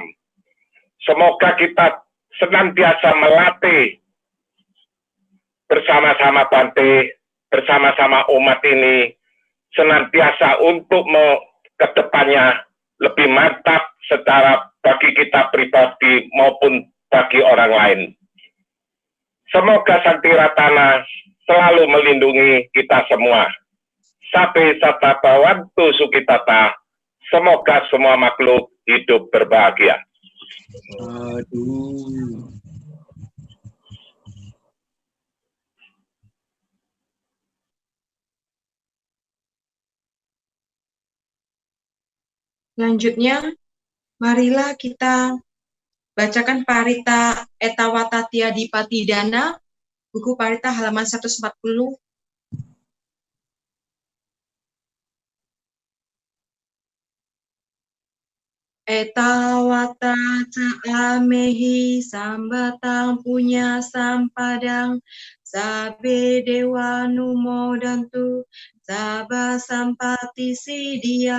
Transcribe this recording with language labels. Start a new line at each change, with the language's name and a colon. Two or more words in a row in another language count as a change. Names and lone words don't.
Indonesian: Semoga kita senantiasa melatih bersama-sama Bante, bersama-sama umat ini, senantiasa untuk ke depannya lebih mantap secara bagi kita pribadi maupun bagi orang lain. Semoga Sakti Ratana selalu melindungi kita semua.
Pali: Sabe sata bawantu sukitata.
Indonesian: Semoga semua makhluk hidup berbahagia. Aduh. Selanjutnya, marilah kita bacakan Parita Etawatatya Dipatidana, buku Parita halaman 140.
Pali: Etawata caamehi sambatang punya sampadang sabe dewa numodantu saba sampati sidia.